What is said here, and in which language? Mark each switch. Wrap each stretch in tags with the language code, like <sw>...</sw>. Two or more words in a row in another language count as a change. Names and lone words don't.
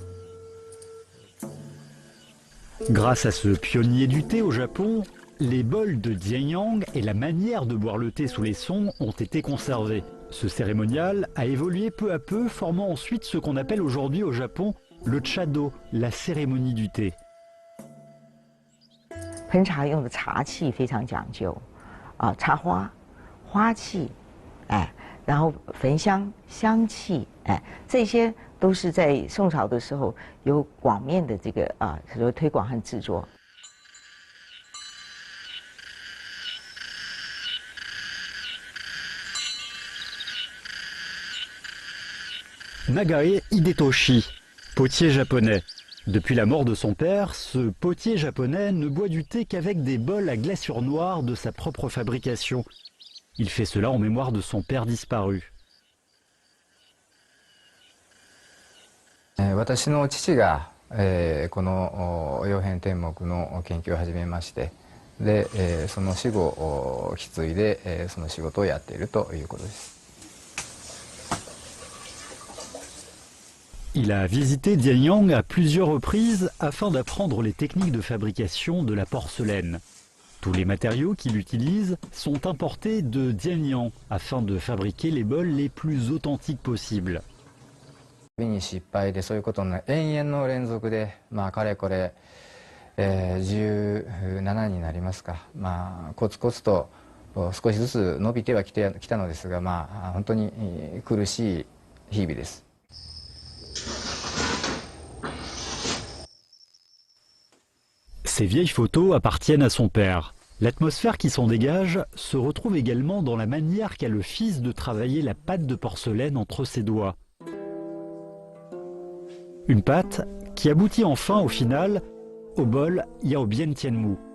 <fr>Grâce à ce pionnier du thé au Japon, les bols de Dianyang et la manière de boire le thé sous les Song ont été conservés. Ce cérémonial a évolué peu à peu, formant ensuite ce qu'on appelle aujourd'hui au Japon le chado, la cérémonie du thé.</fr> <zh>烹茶用的茶器非常讲究，茶花、花器，然后焚香、香气，这些都是在宋朝的时候有广面的这个所谓推广和制作。</zh> <fr>Nagae Hidetoshi, potier japonais. Depuis la mort de son père, ce potier japonais ne boit du thé qu'avec des bols à glaçure noire de sa propre fabrication. Il fait cela en mémoire de son père disparu.</fr> <ja>私の父が、この曜変天目の研究を始めまして、で、その死後を引き継いで、その仕事をやっているということです。</ja> <fr>Il a visité Dianyang à plusieurs reprises afin d'apprendre les techniques de fabrication de la porcelaine. Tous les matériaux qu'il utilise sont importés de Dianyang afin de fabriquer les bols les plus authentiques possibles.</fr> <ja>失敗でそういうことの延々の連続で、かれこれ、17になりますか、コツコツと少しずつ伸びてはきたのですが、本当に苦しい日々です。</ja> <fr>Ces vieilles photos appartiennent à son père. L'atmosphère qui s'en dégage se retrouve également dans la manière qu'a le fils de travailler la pâte de porcelaine entre ses doigts. Une pâte qui aboutit enfin au final au bol Yao Bien Tianmu.</fr>